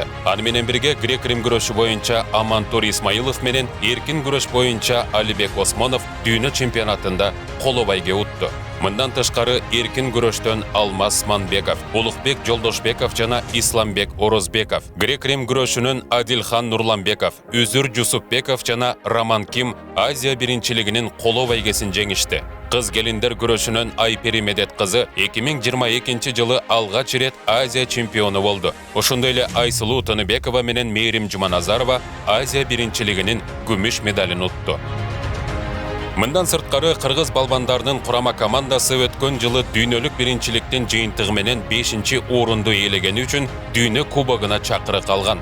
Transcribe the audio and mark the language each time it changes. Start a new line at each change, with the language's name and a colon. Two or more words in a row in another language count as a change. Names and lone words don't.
Kyrgyz: Аны менен бирге грек-рим күрөшү боюнча Амантур Исмаилов менен эркин күрөш боюнча Алибек Осмонов дүйнө чемпионатында коло байге утту. Мындан тышкары эркин күрөштөн Алмаз Манбеков, Улукбек Жолдошбеков жана Исламбек Орозбеков, грек-рим күрөшүнүн Адилхан Нурланбеков, Үзүр Жусупбеков жана Роман Ким Азия биринчилигинин коло байгесин жеңишти. Kız gelinler güreşünün Ayperi Medet kızı 2022 жылы алгач рет Азия чемпиону болду. Ошондой эле Айсулуу Тыныбекова менен Мээрим Жуманазарова Азия биринчилигинин күмүш медалын утту. Мындан сырткары кыргыз балбандарынын курама командасы өткөн жылы дүйнөлүк биринчиликтин жыйынтыгы менен 5-орунду ээлегени үчүн дүйнө кубогуна чакырык алган.